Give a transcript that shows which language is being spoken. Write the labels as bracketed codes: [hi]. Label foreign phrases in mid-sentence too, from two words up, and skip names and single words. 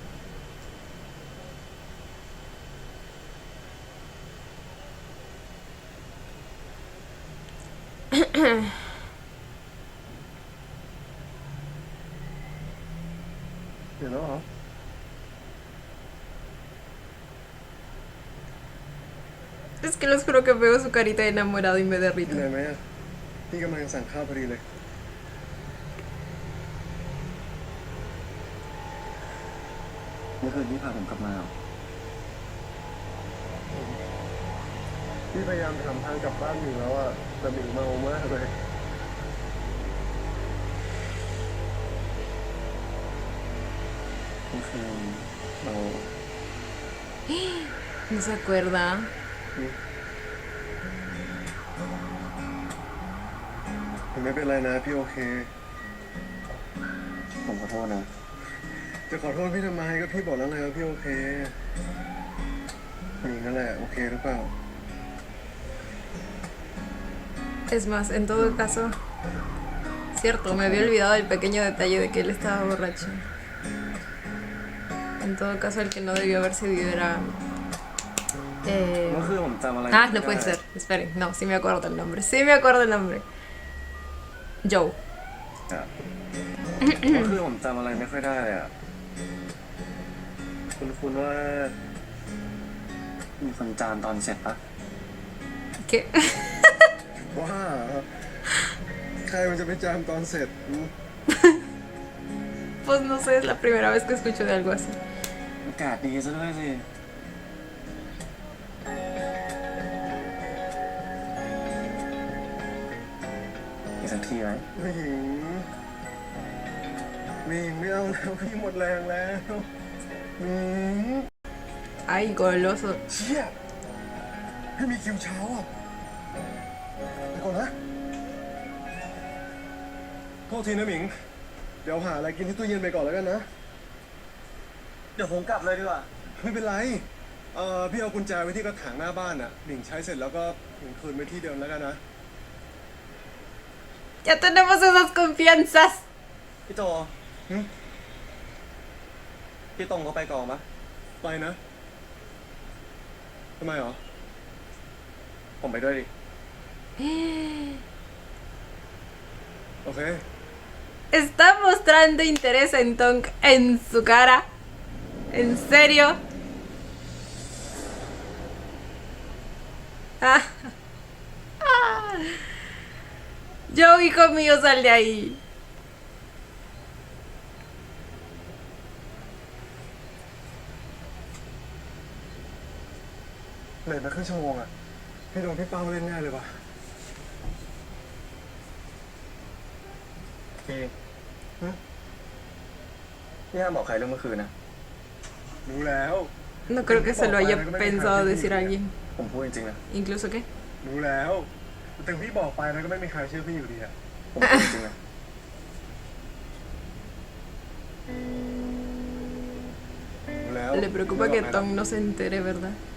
[es] ¿No? Es que les juro que veo su carita de enamorado y me derrito. [th] เหนื่อยไหมอ่ะพี่กำลังสั่งข้าวพอดีเลยเมื่อคืนพี่พาผมกลับมาพี่พยายามทำทางกลับบ้านหมิงแล้วอ่ะแต่หมิงเมามากเลยเมื่อคืนเรา [es] No se acuerda. [th] ไม่เป็นไรนะพี่โอเคผมขอโทษนะจะขอโทษพี่ทำไมก็พี่บอกแล้วไงว่าพี่โอเคหมิงนั่นแหละโอเคหรือเปล่า [es] Es más, en todo caso, cierto, me había olvidado el pequeño detalle de que él estaba borracho. En todo caso, el que no debió haber cedido era... Ah, no puede ser. Esperen, no, sí me acuerdo el nombre. Sí me acuerdo el nombre. Joe. [th] ก็คือผมจำอะไรไม่ค่อยได้เลยอ่ะคุณว่ามีคนจามตอนเสร็จปะ [es] ¿Qué? [th] ว่าใครมันจะไปจามตอนเสร็จ [es] Pues no sé, es la primera vez que escucho de algo así. [th] อากาศดีซะด้วยสิอีกสักทีไหมไม่เอาแล้วพี่หมดแรงแล้ว [es] Ay, goloso. [th] เชี่ยพี่มีคิวเช้าอ่ะไปก่อนนะโทษทีนะหมิงเดี๋ยวหาอะไรกินที่ตู้เย็นไปก่อนแล้วกันนะเดี๋ยวผมกลับเลยดีกว่าไม่เป็นไรพี่เอากุญแจไว้ที่กระถางหน้าบ้านอ่ะหมิงใช้เสร็จแล้วก็หมิงคืนไปที่เดิมแล้วกันนะ [es] Ya tenemos esas confianzas. [th] พี่โจพี่ตรงเขาไปก่อนปะไปนะทำไมหรอผมไปด้วยดิโอเค [es] Está mostrando interés en Tong en su cara. ¿En serio? Ah. Ah. Yo, hijo mío, sal de ahí. [th] เลยมาครึ่งชั่วโมงอ่ะพี่โดนพี่เป้าเล่นแน่เลยว่ะพี่ห้ามบอกใครเรื่องเมื่อคืนนะรู้แล้ว [es] No creo que se lo haya pensado decir a alguien. [th] ผมพูดจริงๆนะ [es] ¿Incluso qué? [th] รู้แล้วแต่พี่บอกไปแล้วก็ไม่มีใครเชื่อพี่อยู่ดีอ่ะผมพูดจริงๆนะ [es] Le preocupa que Tong no se entere, ¿verdad?